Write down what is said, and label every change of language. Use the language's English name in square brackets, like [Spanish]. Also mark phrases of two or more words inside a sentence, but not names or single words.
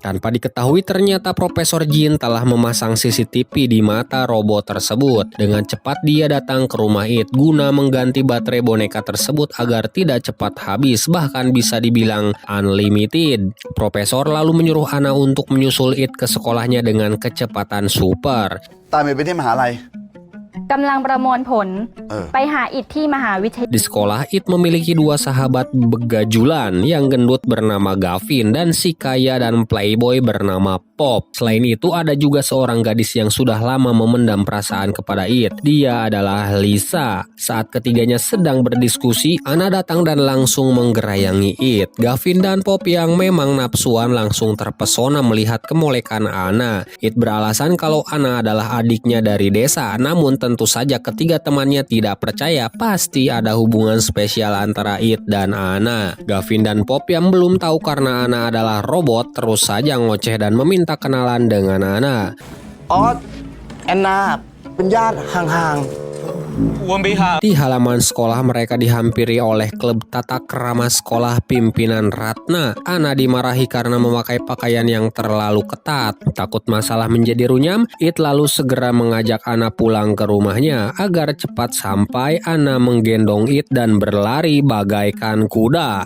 [Indonesian] Tanpa diketahui, ternyata Profesor Jin telah memasang CCTV di mata robot tersebut. Dengan cepat dia datang ke rumah It guna mengganti baterai boneka tersebut agar tidak cepat habis, bahkan bisa dibilang unlimited. Profesor lalu menyuruh Ana untuk menyusul It ke sekolahnya dengan kecepatan super. [Thai] ตามไปที่มหาลัย กำลังประมวลผลไปหาอิฐที่มหาวิทยาลัย [Indonesian] Di sekolah, It memiliki dua sahabat begajulan yang gendut bernama Gavin dan si kaya dan playboy bernama Pop. Selain itu, ada juga seorang gadis yang sudah lama memendam perasaan kepada It. Dia adalah Lisa. Saat ketiganya sedang berdiskusi, Ana datang dan langsung menggerayangi It. Gavin dan Pop yang memang nafsuan langsung terpesona melihat kemolekan Ana. It beralasan kalau Ana adalah adiknya dari desa, namun tentu saja ketiga temannya tidak percaya pasti ada hubungan spesial antara It dan Ana. Gavin dan Pop yang belum tahu karena Ana adalah robot terus saja ngoceh dan meminta kenalan dengan Ana. [Thai] ออสแอนนาเป็นญาติห่าง [Indonesian] Di halaman sekolah mereka dihampiri oleh klub tata krama sekolah pimpinan Ratna. Ana dimarahi karena memakai pakaian yang terlalu ketat. Takut masalah menjadi runyam, It lalu segera mengajak Ana pulang ke rumahnya. Agar cepat sampai, Ana menggendong It dan berlari bagaikan kuda.